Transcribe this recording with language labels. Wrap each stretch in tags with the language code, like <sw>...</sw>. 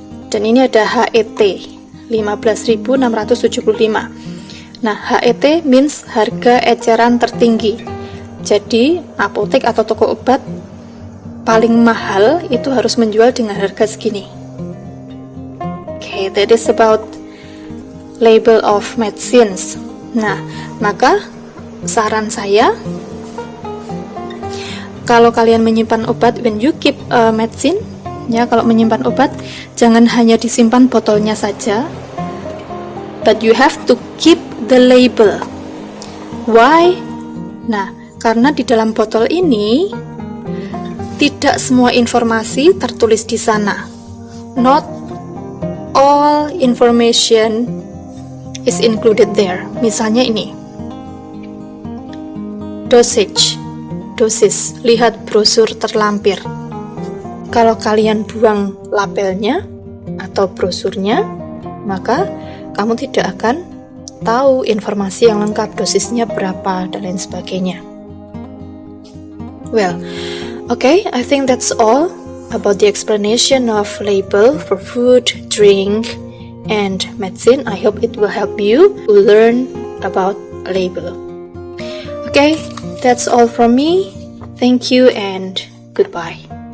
<id>Dan ini ada HET 15.675. Nah, HET means harga eceran tertinggi. Jadi apotek atau toko obat paling mahal itu harus menjual dengan harga segini.</id> <en>Okay, that is about label of medicines.</en> <id>Nah, maka saran saya, kalau kalian menyimpan obat,</id> <en>when you keep medicine,</en> <id>ya, kalau menyimpan obat, jangan hanya disimpan botolnya saja,</id> <en>but you have to keep the label. Why?</en> <id>Nah, karena di dalam botol ini tidak semua informasi tertulis di sana.</id> <en>Not all information is included there.</en> <id>Misalnya ini, dosage, dosis, lihat brosur terlampir. Kalau kalian buang labelnya, atau brosurnya, maka kamu tidak akan tahu informasi yang lengkap, dosisnya berapa, dan lain sebagainya.</id> <en>Well, okay, I think that's all about the explanation of label for food, drink, and medicine. I hope it will help you to learn about label. Okay, that's all from me. Thank you and goodbye.</en>